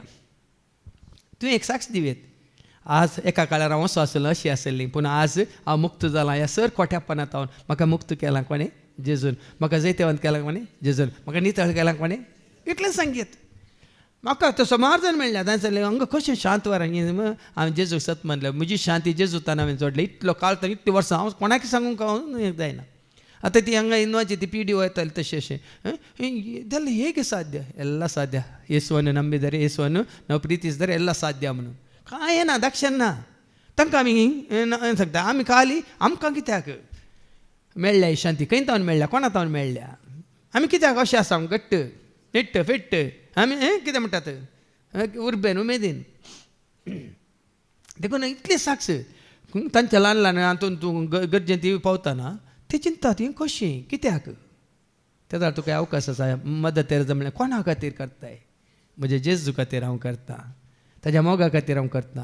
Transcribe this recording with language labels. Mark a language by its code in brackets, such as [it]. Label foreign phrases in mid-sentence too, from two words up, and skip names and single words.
[kok] तुवें एक साक्ष दिवेत आज एका काळार हांव असो आसलो अशी आसली पूण आज हांव मुक्त जालां ह्या सर कोठ्यापणांत हांव म्हाका मुक्त केलां कोणें जेजून म्हाका जैतवंत केलां कोणें जेजून म्हाका नितळ केलां कोणें इतलें सांगीत म्हाका तसो मार्जन मेळ्ळा तांणे सांगलें हांगा कशें शांत वर हांवें जेजूक सत मानलें म्हजी शांती जेजूतान हांवें जोडलें इतलो काळ तर इतलीं वर्सां हांव कोणाक सांगूंक जायना. आतां ती हांगा इनवाची ती पिडी वयताली तशें अशें [kn] ಇದೆಲ್ಲ ಹೇಗೆ ಸಾಧ್ಯ ಎಲ್ಲ ಸಾಧ್ಯ ಯೇಸುವನ್ನು ನಂಬಿದರೆ ಯೇಸುವನ್ನು ನಾವು ಪ್ರೀತಿಸಿದರೆ ಎಲ್ಲ ಸಾಧ್ಯ [kok] म्हणून काय ना दक्षण ना तांकां आमी सांगता आमी खाली आमकां कित्याक मेळ्ळ्या ही शांती खंय तावन मेळ्ळ्या कोणा तावन मेळ्ळ्या आमी कित्याक अशें आसा घट्ट निट्ट फिट्ट आमी कितें म्हणटात उर्बेन उमेदीन देखून इतली साक्ष तांच्या ल्हान ल्हान हातून तूं गरजेन ती पावतना ती चिंता ती कशी कित्याक तेदार तुका अवकाश आसा मदत तेर जमलें कोणा खातीर करताय म्हणजे जेजू खातीर हांव करता ताज्या मोगा खातीर हांव करता.